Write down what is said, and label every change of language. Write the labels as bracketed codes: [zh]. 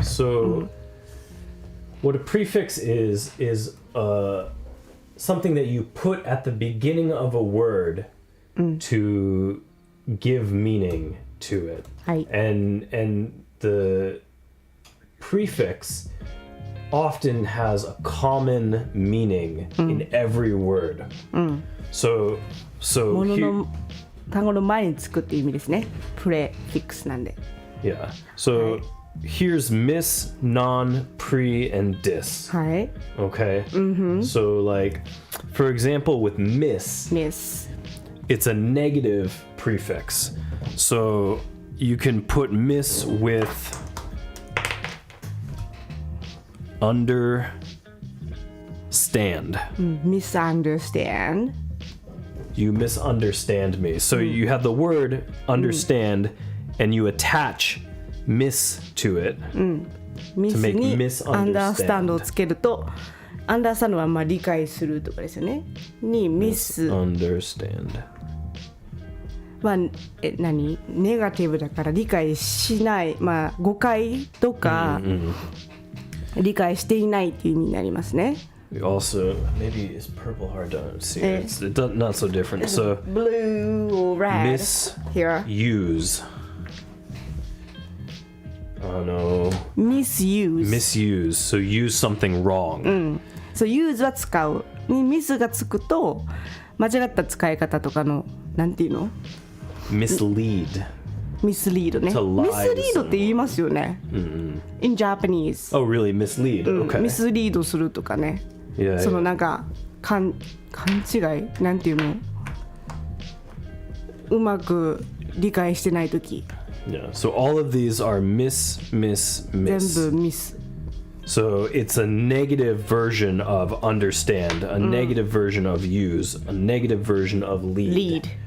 [en] So what a prefix is something that you put at the beginning of a word to give meaning to it. [ja] はい。 [en] And the prefix often has a common meaning in every word. So [ja] もの [en] here, [ja] の単語の前につくっていう意味ですね。プレフィックスなんで。 [en] yeah. So here's miss, non, pre, and dis. [ja] はい。 [en] Okay. So like, for example, with miss, miss。 it's a negative prefix. So you can put miss with understand. misunderstand. You misunderstand me. So you have the word understand and you attach miss to it. [ja] ミス [en] make [ja] に [en] misunderstand. [ja] understand をつけると understand はまあ理解するとかですよね。にミス [en] Understand. [ja] は何ネガティブだから理解しないまあ誤解とか理解していないっていう意味になりますね。 [en] Also, maybe is purple hard to see? It's not so different. So blue or red here. misuse. Oh no. misuse. Misuse. So use something wrong. [ja] So use は使うにミスがつくと間違った使い方とかのなんていうの [en] Mislead. [ja] ミスリードね。 [en] To [ja] ミ [en] lie [ja] スリードって言いますよね。 [en] In Japanese. Oh, really? Mislead? Okay. [ja] ミスリードするとかね。 [en] Yeah, [ja] その [en] yeah. [ja] なんか勘違いなんていうのうまく理解してないとき [en] Yeah. So all of these are miss. [ja] 全部ミス。 [en] So it's a negative version of understand, a negative version of use, a negative version of lead.